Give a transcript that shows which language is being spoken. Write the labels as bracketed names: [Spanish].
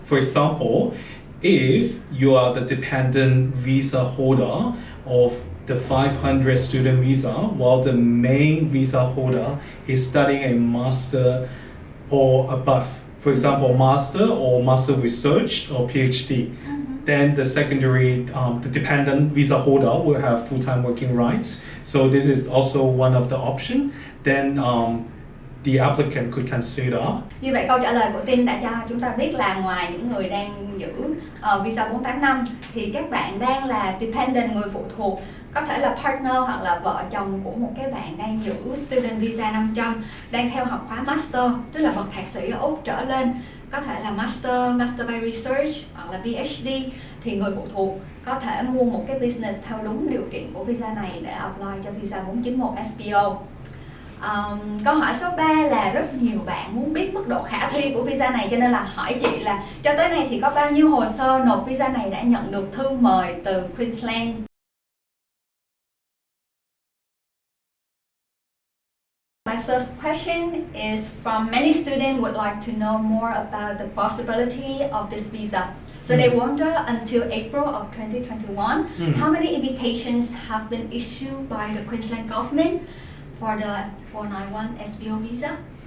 [English] For example, if you are the dependent visa holder of the 500 student visa, while the main visa holder is studying a master or above, for example, master or master research or PhD, then the secondary, the dependent visa holder will have full-time working rights. So this is also one of the options. Then the applicant could consider. [Vietnamese] Như vậy câu trả lời của Tin đã cho chúng ta biết là ngoài những người đang giữ visa 485 thì các bạn đang là dependent, người phụ thuộc, có thể là partner hoặc là vợ chồng của một cái bạn đang giữ student visa 500, đang theo học khóa master, tức là bậc thạc sĩ ở Úc trở lên, có thể là master by research hoặc là PhD, thì người phụ thuộc có thể mua một cái business theo đúng điều kiện của visa này để apply cho visa 491 SBO. Câu hỏi số 3 là rất nhiều bạn muốn biết mức độ khả thi của visa này, cho nên là hỏi chị là cho tới nay thì có bao nhiêu hồ sơ nộp visa này đã nhận được thư mời từ Queensland. [English] My first question is from many students would like to know more about the possibility of this visa. So they wonder until April of 2021, how many invitations have been issued by the Queensland government for the 491 SBO visa?